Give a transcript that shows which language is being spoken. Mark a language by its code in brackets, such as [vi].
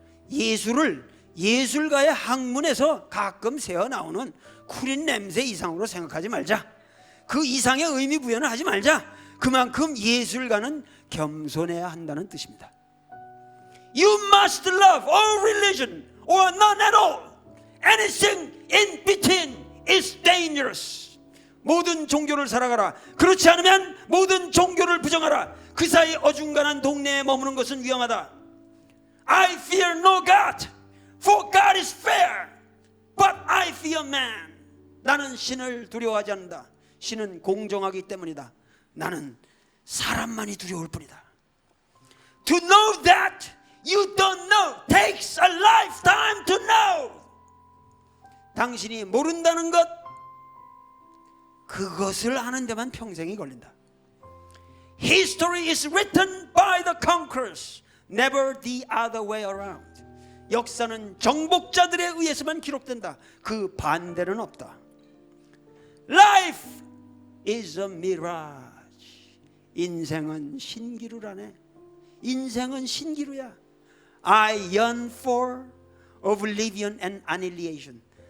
[ko] 예술을 예술가의 학문에서 가끔 새어나오는 쿠린 냄새 이상으로 생각하지 말자. 그 이상의 의미 부여는 하지 말자. 그만큼 예술가는 겸손해야 한다는 뜻입니다. [en] You must love all religion or none at all. Anything in between is dangerous. [ko] 모든 종교를 살아가라. 그렇지 않으면 모든 종교를 부정하라. 그 사이 어중간한 동네에 머무는 것은 위험하다. [en] I fear no God, for God is fair, but I fear man. [ko] 나는 신을 두려워하지 않는다. 신은 공정하기 때문이다. 나는 사람만이 두려울 뿐이다. [en] To know that you don't know takes a lifetime to know. [ko] 당신이 모른다는 것, 그것을 아는 데만 평생이 걸린다. [en] History is written by the conquerors, never the other way around. [ko] 역사는 정복자들에 의해서만 기록된다. 그 반대는 없다. [en] Life is a mirage. [ko] 인생은 신기루라네. 인생은 신기루야. [en] I yearn for oblivion and annihilation.